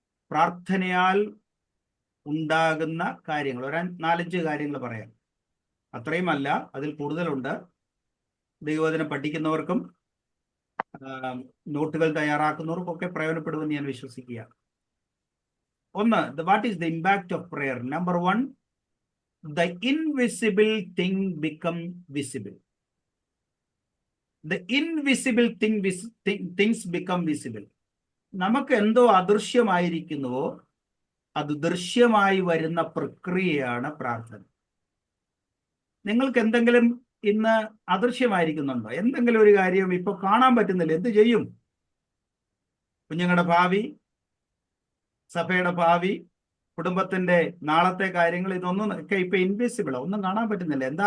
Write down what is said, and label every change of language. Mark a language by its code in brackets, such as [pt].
[ml] പ്രാർത്ഥനയാൽ ഉണ്ടാകുന്ന കാര്യങ്ങൾ, ഒരു 4-5 കാര്യങ്ങൾ പറയാം. അത്രയുമല്ല, അതിൽ കൂടുതലുണ്ട്. ദൈവവചനം പഠിക്കുന്നവർക്കും നോട്ടുകൾ തയ്യാറാക്കുന്നവർക്കും ഒക്കെ പ്രയോജനപ്പെടുമെന്ന് ഞാൻ വിശ്വസിക്കുക. ഒന്ന്, [en] What is the impact of prayer? Number 1, the invisible thing become visible. The invisible things become visible. [ml] നമുക്ക് എന്തോ അദൃശ്യമായിരിക്കുന്നുവോ അത് ദൃശ്യമായി വരുന്ന പ്രക്രിയയാണ് പ്രാർത്ഥന. നിങ്ങൾക്ക് എന്തെങ്കിലും ഇന്ന് അദൃശ്യമായിരിക്കുന്നുണ്ടോ? എന്തെങ്കിലും ഒരു കാര്യം ഇപ്പൊ കാണാൻ പറ്റുന്നില്ല, എന്ത് ചെയ്യും? കുഞ്ഞുങ്ങളുടെ ഭാവി, സഭയുടെ ഭാവി, കുടുംബത്തിന്റെ നാളത്തെ കാര്യങ്ങൾ, ഇതൊന്നും ഒക്കെ ഇപ്പൊ ഇൻവിസിബിളാ, ഒന്നും കാണാൻ പറ്റുന്നില്ല.